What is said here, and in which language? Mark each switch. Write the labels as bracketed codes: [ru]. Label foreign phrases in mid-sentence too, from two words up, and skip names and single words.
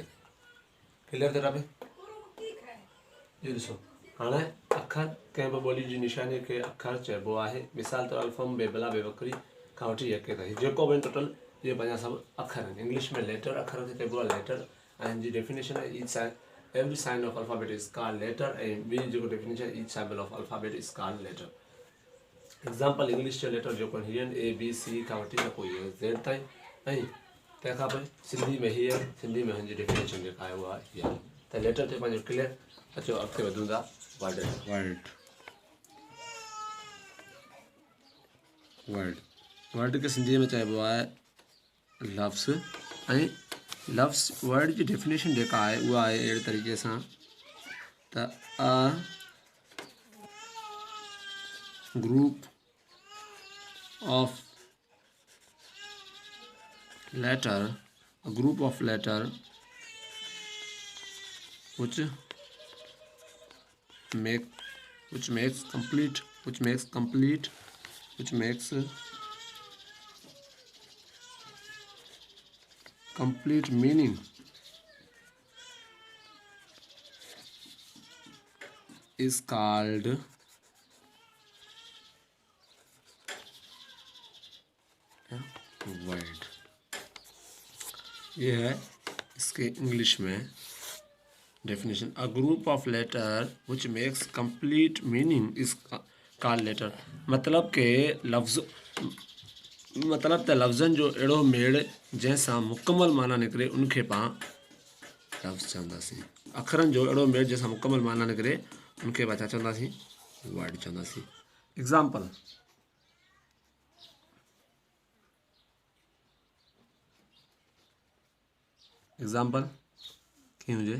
[sd] क्लियर थिए भाई? ये ॾिसो, हाणे अखर कंहिं बि ॿोली जी निशानी खे अखर चइबो आहे। मिसाल तौरु अल्फ़म, बेबला, बेबकरी खां वठी यके ताईं जेको बि टोटल इहे पंहिंजा सभु अखर आहिनि। इंग्लिश में लेटर अखर खे चइबो आहे लेटर। ऐं हिन जी डेफिनेशन आहे [en] each sign every sign of alphabet is called letter. [sd] ऐं ॿी जेको डेफिनेशन [en] each symbol of alphabet is called letter. [sd] एग्ज़ाम्पल इंग्लिश जो लेटर जेको हीअ आहिनि ABC खां वठी जेको इहो Z ताईं। ऐं तंहिंखां पोइ सिंधी में हीअ, सिंधी में हिन जी डेफिनेशन जेका आहे उहा हीअ। त लेटर ते पंहिंजो क्लियर। अचो अॻिते वधूं था। वर्ड खे सिंधीअ में चइबो आहे लफ़्ज़। ऐं लफ़्ज़ वर्ड जी डेफिनेशन जेका आहे उहा आहे अहिड़े तरीक़े सां त [en] a group of letter which makes complete meaning is called word। [hi] ये है इसके इंग्लिश में डेफिनेशन। [en] a group of letter which makes complete meaning is called letter. [sd] मतलब के लफ़्ज़ मतलब त लफ़्ज़नि जो अहिड़ो मेड़ जंहिंसां मुकमल माना निकिरे उनखे पाण लफ़्ज़ चवंदासीं। अखरनि जो अहिड़ो मेड़ जंहिंसां मुकमल माना निकिरे उनखे छा चवंदासीं? वर्ड चवंदासीं। एग्ज़ाम्पल, एग्ज़ाम्पल कीअं हुजे?